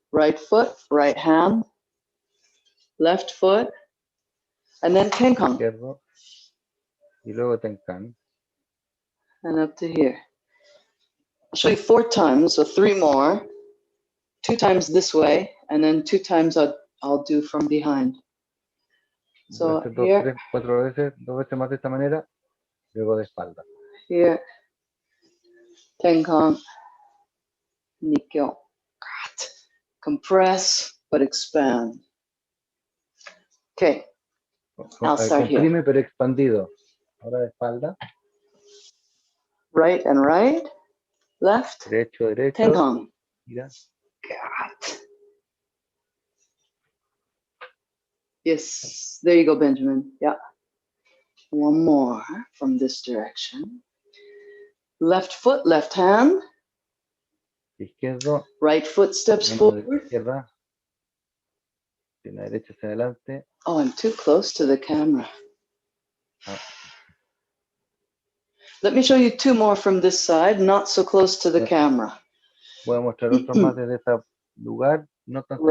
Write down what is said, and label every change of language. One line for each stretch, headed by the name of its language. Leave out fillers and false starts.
English: Right foot, right hand, left foot, and then Tenkan.
Spanish: Izquierdo. Y luego Tenkan.
English: And up to here. I'll show you 4 times, so 3 more. 2 times this way, and then 2 times I'll do from behind. So here,
Spanish: 2 veces más de esta manera, luego de espalda.
English: here, Tenkan, Nikkyo. Compress, but expand. Okay, I'll start here.
Spanish: Comprime pero expandido. Ahora de espalda.
English: Right and right, left,
Spanish: Derecho, derecho.
English: Tenkan.
Spanish: Gira.
English: God. Yes, there you go, Benjamin. Yeah. One more from this direction. Left foot, left hand.
Spanish: Izquierdo.
English: Right foot steps forward.
Spanish: Izquierda. De la derecha hacia adelante.
English: Oh, I'm too close to the camera. Oh. Let me show you 2 more from this side, not so close to the camera.
Spanish: Voy a mostrar otro más desde este lugar, no tan cerca